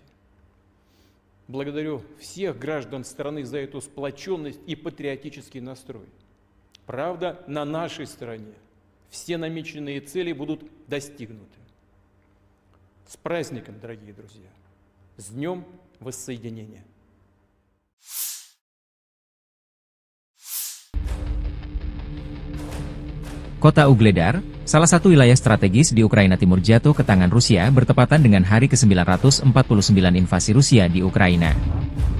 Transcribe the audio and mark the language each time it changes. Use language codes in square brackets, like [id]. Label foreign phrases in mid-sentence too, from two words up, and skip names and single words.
[ru] Благодарю всех граждан страны за эту сплоченность и патриотический настрой. Правда, на нашей стороне все намеченные цели будут достигнуты. С праздником, дорогие друзья! С Днем Воссоединения! [id] Kota Ugledar, salah satu wilayah strategis di Ukraina Timur jatuh ke tangan Rusia bertepatan dengan hari ke-949 invasi Rusia di Ukraina.